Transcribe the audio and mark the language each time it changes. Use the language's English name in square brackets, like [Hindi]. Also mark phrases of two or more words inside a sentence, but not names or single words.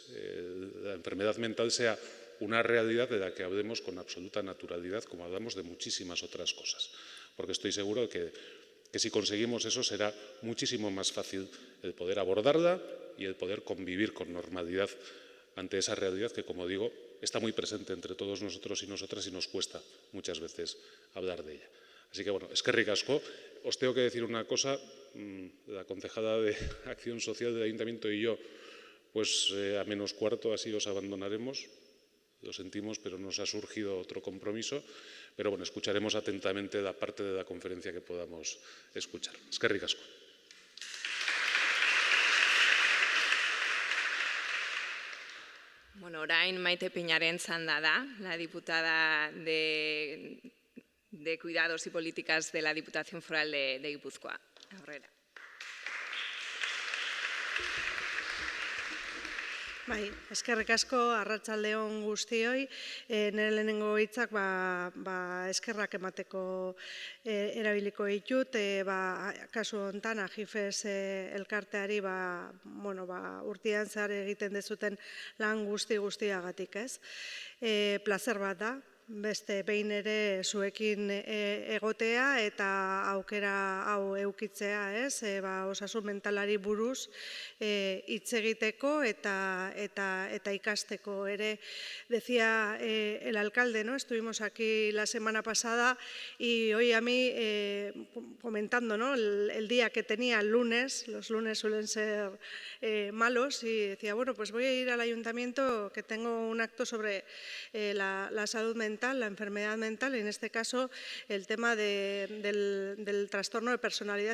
[Spanish] la enfermedad mental sea una realidad de la que hablemos con absoluta naturalidad, como hablamos de muchísimas otras cosas, porque estoy seguro de que si conseguimos eso será muchísimo más fácil el poder abordarla y el poder convivir con normalidad ante esa realidad que, como digo, está muy presente entre todos nosotros y nosotras y nos cuesta muchas veces hablar de ella. Así que, [Basque] bueno, eskerrik asko. [Spanish] Os tengo que decir una cosa, la concejala de Acción Social del Ayuntamiento y yo, pues a -4 así os abandonaremos. Lo sentimos, pero nos ha surgido otro compromiso. Pero bueno, escucharemos atentamente la parte de la conferencia que podamos escuchar. [Basque] Eskerrik asko. Bueno, orain Maite Peñaren txanda da, [Spanish] la diputada de Cuidados y Políticas de la Diputación Foral de Guipúzcoa. [Basque] Aurrera. Bai, eskerrik asko, arratsalde on guztioi. Nire lehenengo hitzak eskerrak emateko erabiliko ditut. Kasu honetan, Agifes elkarteari urtean zehar egiten dezuten lan guztiagatik, ez? Plazer bat da, beste behin ere zuekin egotea eta aukera hau eukitzea, ez? Osasun mentalari buruz hitz egiteko eta ikasteko ere. [Spanish] Decía el alcalde, ¿no? Estuvimos aquí la semana pasada y hoy a mí, comentando, ¿no?, el día que tenía el lunes, los lunes suelen ser malos, y decía, bueno, pues voy a ir al ayuntamiento que tengo un acto sobre la salud mental, la enfermedad mental, y en este caso el tema del trastorno de personalidad.